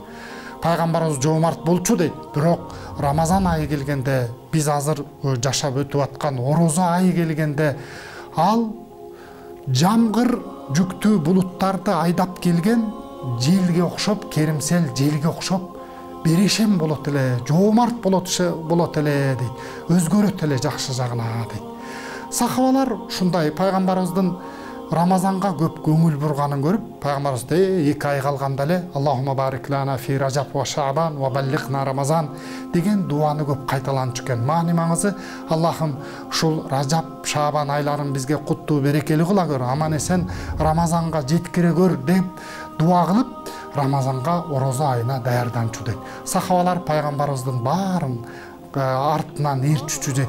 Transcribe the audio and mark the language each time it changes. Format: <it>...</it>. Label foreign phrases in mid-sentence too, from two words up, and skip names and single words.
<ky>Пайгамбарыбыз жоомарт болчу дейт. Бирок Рамазан айы келгенде, биз азыр жашап өтүп аткан орозо айы келгенде, ал жамгыр жүктүү булуттарды айдап келген желге окшоп, керимсел желге окшоп берешем болот эле, жоомарт болот эле дейт. Өзгөрөт эле жакшы жагына дейт. Сахабалар ушундай пайгамбарыбыздын Рамазанга көп көңүл бурганын көрүп, пайгамбарыбыз 2 ай калганда эле</ky> <ar>اللهم بارك لنا في رجب وشعبان وبلغنا رمضان</ar> <ky>деген дуаны көп кайталанчу экен. Маани маңызы, Аллахым ушул Ражаб, Шаабан айларын бизге куттуу, берекелүү кыла көр, аман эсен Рамазанга жеткире көр деп дуа кылып, Рамазанга орозо айына даярданчу дейт. Сахабалар пайгамбарыбыздын баарын артынан ээрчүчү дейт.</ky>